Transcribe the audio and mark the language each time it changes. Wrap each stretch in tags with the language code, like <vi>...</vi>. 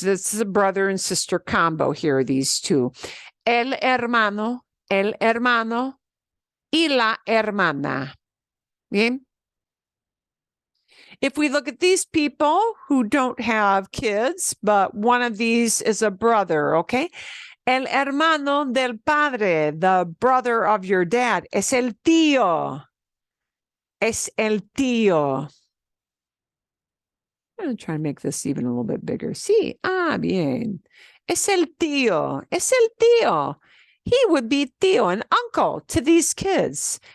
<en>This is a brother and sister combo here, these two.</en> <es>El hermano, y la hermana. Bien?</es> <en>If we look at these people who don't have kids, but one of these is a brother, okay?</en> <es>El hermano del padre,</es> <en>the brother of your dad,</en> <es>es el tío. Es el tío.</es> <en>I'm going to try and make this even a little bit bigger.</en> <es>Sí, bien. Es el tío. Es el tío.</es> <en>He would be tío, an uncle to these kids.</en>